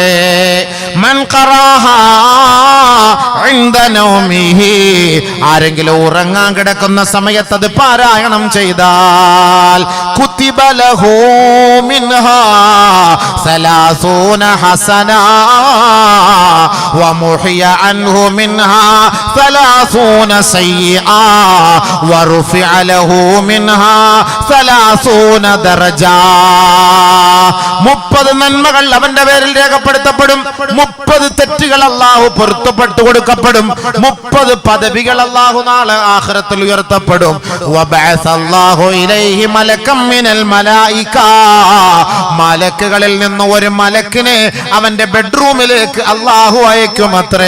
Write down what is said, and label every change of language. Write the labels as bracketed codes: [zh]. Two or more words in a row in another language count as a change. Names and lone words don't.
[ar] من قرأها عند نومه. [ml] ആരെങ്കിലും ഉറങ്ങാൻ കിടക്കുന്ന സമയത്ത് അത് പാരായണം ചെയ്താൽ [ar] كتب له منها 30 حسنة ومحي عنه منها 30 سيئا ورفع له منها 30 درجة. [ml] 30 നന്മകൾ അവന്റെ പേരിൽ രേഖപ്പെടുത്തപ്പെടും. 30 തെറ്റുകൾ അല്ലാഹു പൊറുത്തപ്പെട്ടു കൊടുക്കപ്പെടും. 30 പദവികൾ അല്ലാഹു നാളെ ആഖിറത്തിൽ ഉയർത്തപ്പെടും. [ar] وبعث الله إليه ملكا من الملائكة. [ml] മലക്കുകളിൽ നിന്ന് ഒരു മലക്കിനെ അവന്റെ ബെഡ്റൂമിലേക്ക് അല്ലാഹു അയക്കുമത്രേ.